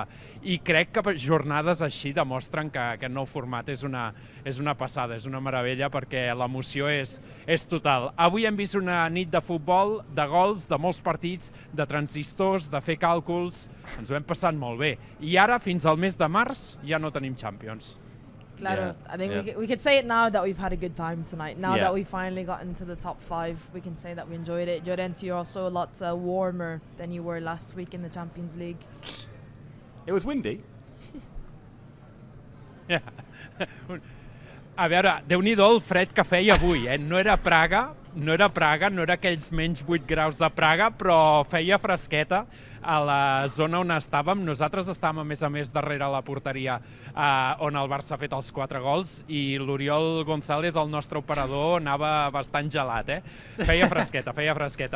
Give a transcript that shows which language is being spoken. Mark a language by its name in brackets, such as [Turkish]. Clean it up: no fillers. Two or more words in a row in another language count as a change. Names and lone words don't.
[Catalan] I crec que jornades així demostren que aquest nou format és una passada, és una meravella, perquè l'emoció és total. Avui hem vist una nit de futbol, de gols, de molts partits, de transistors, de fer càlculs. Ens ho hem passat molt bé. I ara, fins al mes de març, ja no tenim Champions. [English] Claro, I think we could say it now that we've had a good time tonight. Now that we finally got into the top 5, we can say that we enjoyed it. Llorens, you're also a lot warmer than you were last week in the Champions League. It was windy. [Catalan] A veure, Déu-n'hi-do el fred que feia avui, No era Praga, no era aquells menys 8 graus de Praga, però feia fresqueta a la zona on estàvem. Nosaltres estàvem, a més, darrere la porteria on el Barça ha fet els 4 gols i l'Oriol González, el nostre operador, anava bastant gelat, Feia fresqueta.